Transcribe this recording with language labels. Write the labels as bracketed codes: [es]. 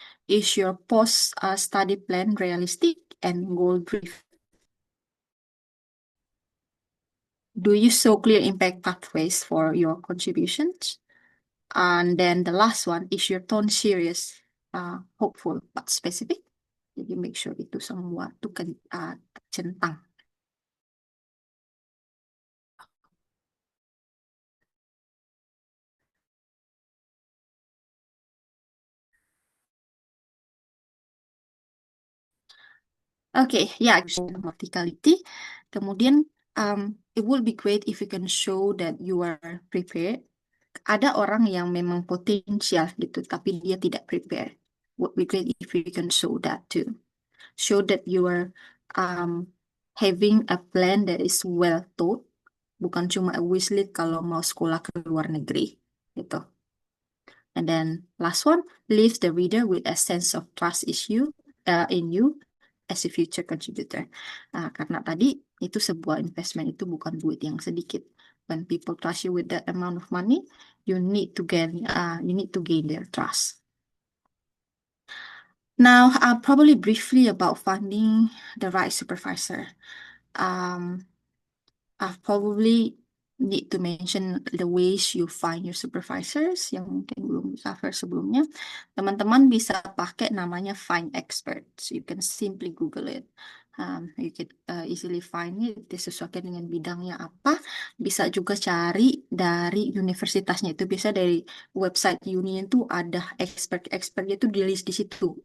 [en] Is your post study plan realistic and goal driven? Do you show clear impact pathways for your contributions? And then the last one, is your tone serious, hopeful but specific? [id] Jadi [en] make sure [id] itu semua tuh tercentang. [en] Okay, yeah, verticality. Kemudian, it will be great if you can show that you are prepared. [id] Ada orang yang memang potensial gitu, tapi dia tidak prepare. [en] Would be great if you can show that too. Show that you are having a plan that is well thought, [id] bukan cuma [en] a wish list [id] kalau mau sekolah ke luar negeri gitu. [en] And then last one, leave the reader with a sense of trust in you as a future contributor. [id] Karena tadi itu sebuah investment, itu bukan duit yang sedikit. [en] When people trust you with that amount of money, you need to gain their trust. Now, probably briefly about finding the right supervisor. I probably need to mention the ways you find your supervisors [id] yang mungkin belum di-cover sebelumnya. Teman-teman bisa pakai namanya Find Experts. [en] You can simply Google it. You can easily find it, [id] disesuaikan dengan bidangnya apa. Bisa juga cari dari universitasnya, itu bisa dari website union tuh ada expert-expertnya itu di list di situ.